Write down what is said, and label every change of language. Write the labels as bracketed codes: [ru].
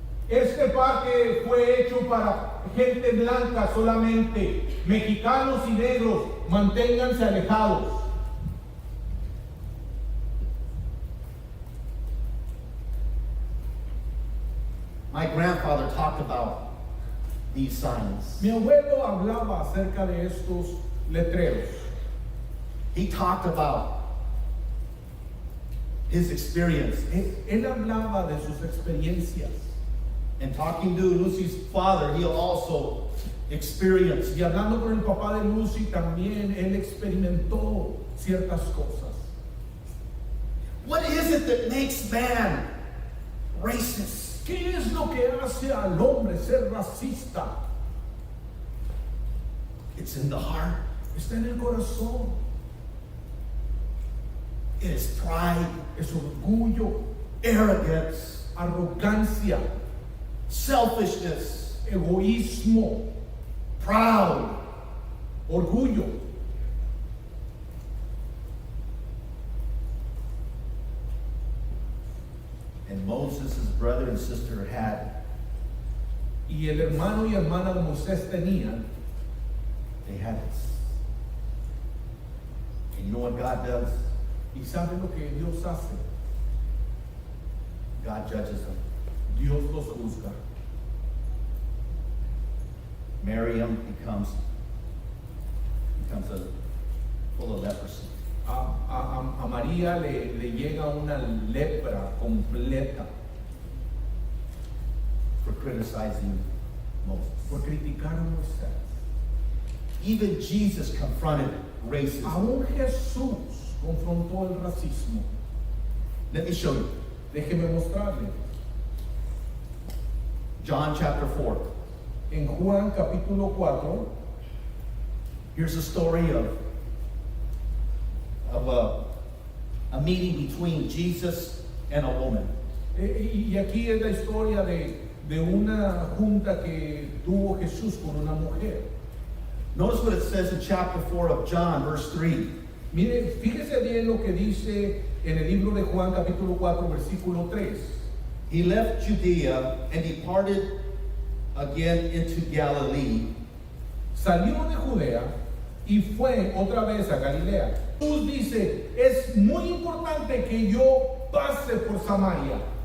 [es] Este parque fue hecho para gente blanca solamente. Mexicanos y negros, manténganse alejados. [en] My grandfather talked about these signs. [es] Mi abuelo hablaba acerca de estos letreros. [en] He talked about his experience. [es] Él hablaba de sus experiencias. [en] And talking to Lucy's father, he'll also experience. [es] Y hablando con el papá de Lucy también, él experimentó ciertas cosas. [en] What is it that makes man racist? [es] ¿Qué es lo que hace al hombre ser racista? [en] It's in the heart. [es] Está en el corazón. [en] It is pride, [es] Es orgullo, [en] arrogance, [es] arrogancia, [en] selfishness, [es] egoísmo, [en] proud. [es] orgullo. [en] And Moses, his brother and sister, had, [es] Y el hermano y hermana de Moisés tenían. [en] they had this. And you know what God does? [es] ¿Y saben lo que Dios hace? [en] God judges them. [es] Dios los juzga. [en] Miriam becomes a full of leprosy. [es] A María le llega una lepra completa [en] For criticizing Moses. [es] por criticar a Moisés. [en] Even Jesus confronted racism. [es] Aún Jesús confrontó el racismo. [en] Let me show you. [es] Déjeme mostrarle. [en] John chapter 4. [es] En Juan capítulo 4, [en] Here's a story of a meeting between Jesus and a woman. [es] y aquí es la historia de una junta que tuvo Jesús con una mujer. [en] Notice what it says in chapter 4 of John, verse 3. [es] Mire, fíjese bien lo que dice en el libro de Juan capítulo 4 versículo 3. [en] He left Judea and departed again into Galilee. [es] Salió de Judea y fue otra vez a Galilea. Jesús dice, es muy importante que yo pase por Samaria.